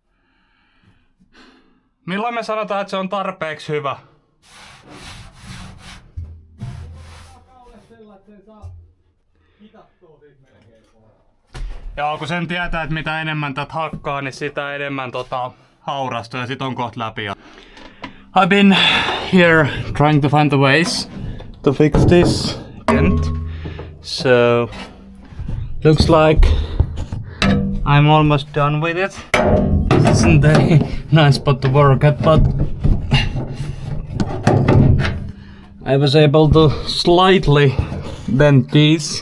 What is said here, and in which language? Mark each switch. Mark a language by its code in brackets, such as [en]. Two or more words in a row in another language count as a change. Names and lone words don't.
[fi] Milloin me sanotaan, että se on tarpeeksi hyvä? Kaulle sillä, että sen saa hitattua siitä melkein pois. Joo, kun sen tietää, että mitä enemmän tätä hakkaa, niin sitä enemmän haurastuu ja sit on kohta läpi. [en] I've been here trying to find the ways to fix this dent. So looks like I'm almost done with it. This isn't a nice spot to work at, but I was able to slightly dent these.